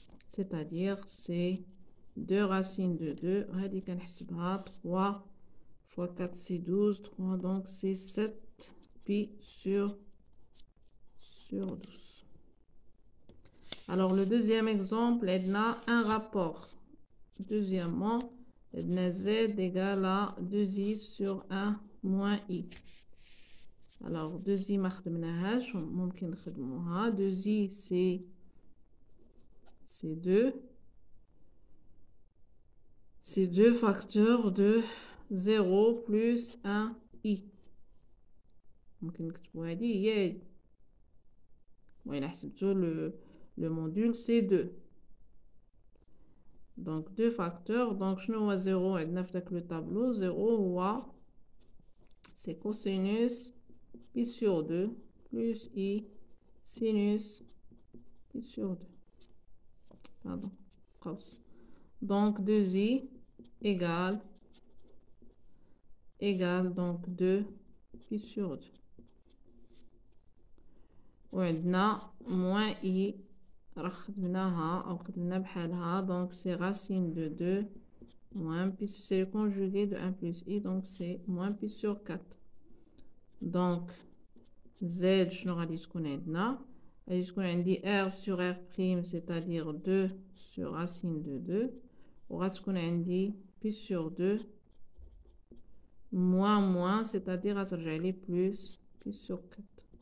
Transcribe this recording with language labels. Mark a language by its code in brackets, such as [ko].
[fr] C'est-à-dire, c'est 2 racines de 2, 3 fois 4, c'est 12, 3, donc c'est 7 pi sur 12. Alors, le deuxième exemple, on a un rapport. Deuxièmement, z égale à 2i sur 1 moins i. [ar] Alors, 2i ما خدمناهاش ممكن نخدموها. [fr] 2i c'est 2. C'est 2 facteurs de 0 plus 1 i. [ar] ممكن نكتبو هادي هي. وإلا حسبتو [fr] le module c'est 2. Donc 2 facteurs. Donc [ar] شنو هو 0 عندنا في داك لو طابلو؟ [fr] 0 هو c'est cosinus pi sur 2 plus i sinus pi sur 2. Pardon. Donc 2i égale donc 2 pi sur 2. [ar] وعندنا moins i خدمناها أو خدمنا بحالها. [fr] Donc c'est racine de 2 moins pi, c'est le conjugué de 1 plus i, donc c'est moins pi sur 4. Donc z [ar] شنو غادي تكون عندنا؟ غادي تكون عندي [fr] r sur r prime, c'est-à-dire 2 sur racine de 2, [ar] وغتكون عندي [fr] pi sur 2 moins, c'est-à-dire [ar] غترجع لي [fr] plus pi sur 4.